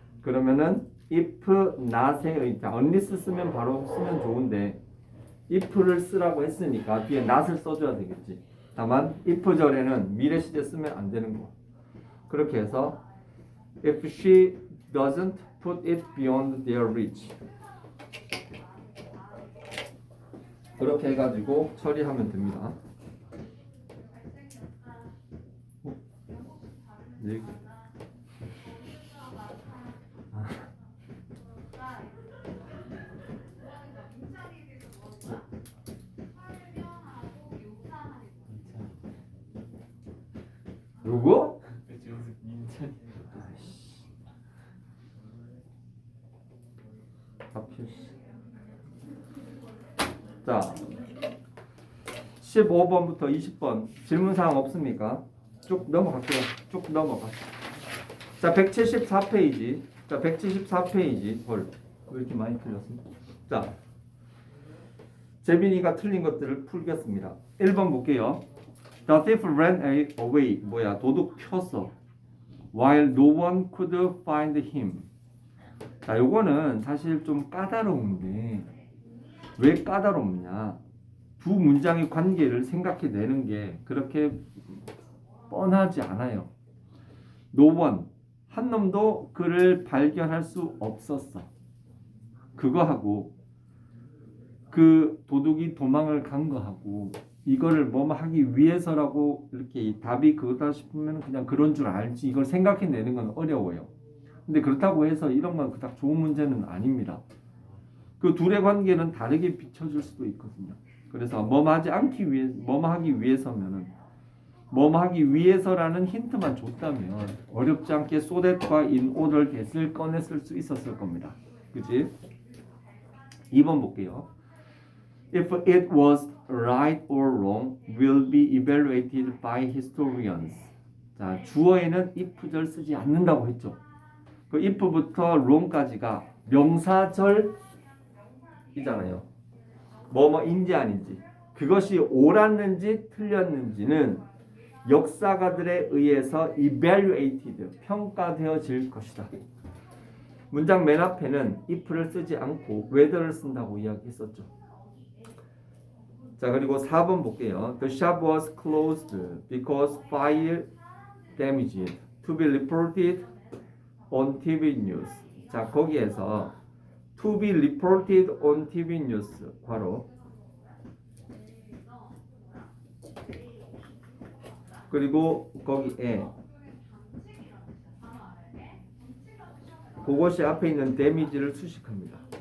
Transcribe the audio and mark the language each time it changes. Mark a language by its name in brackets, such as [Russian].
[Korean] 그러면은 if not의 unless 쓰면 바로 쓰면 좋은데 if를 쓰라고 했으니까 뒤에 not을 써줘야 되겠지. 다만 if 절에는 미래 시제 쓰면 안 되는 거. [English] 그렇게 해서 if she doesn't put it beyond their reach. [Korean] 그렇게 해가지고 처리하면 됩니다. 네. 누구? 하필. 자, 15번부터 20번 질문사항 없습니까? 쭉 넘어갈게요. 쭉 넘어가. 자, 174페이지. 자, 174페이지. 헐, 왜 이렇게 많이 틀렸습니까? 자, 재빈이가 틀린 것들을 풀겠습니다. 1번 볼게요. [English] The thief ran away. [Korean] 뭐야, 도둑 튀었어. [English] While no one could find him. [Korean] 자, 요거는 사실 좀 까다로운데 왜 까다롭냐? 두 문장의 관계를 생각해내는 게 그렇게 뻔하지 않아요. [English] No one, [Korean] 한 놈도 그를 발견할 수 없었어. 그거하고 그 도둑이 도망을 간 거하고 이거를 뭐 하기 위해서라고 이렇게 답이 그거다 싶으면 그냥 그런 줄 알지 이걸 생각해내는 건 어려워요. 근데 그렇다고 해서 이런 건 그닥 좋은 문제는 아닙니다. 그 둘의 관계는 다르게 비춰질 수도 있거든요. 그래서 뭐하지 않기 위해 뭐하기 위해서면은 뭐하기 위해서라는 힌트만 줬다면 어렵지 않게 so that과 in order that을 꺼냈을 수 있었을 겁니다. 그치? 2번 볼게요. [English] If it was right or wrong will be evaluated by historians. [Korean] 자, 주어에는 if절 쓰지 않는다고 했죠. 그 if부터 wrong까지가 명사절이잖아요. 뭐뭐인지 아닌지. 그것이 옳았는지 틀렸는지는 역사가들에 의해서 evaluated, 평가되어질 것이다. 문장 맨 앞에는 if를 쓰지 않고 whether를 쓴다고 이야기했었죠. 자, 그리고 4번 볼게요. [English] The shop was closed because fire damaged to be reported on TV news. [Korean] 자, 거기에서 [English] to be reported on TV news [Korean] 괄호 그리고 거기에 그것이 앞에 있는 damage를 수식합니다.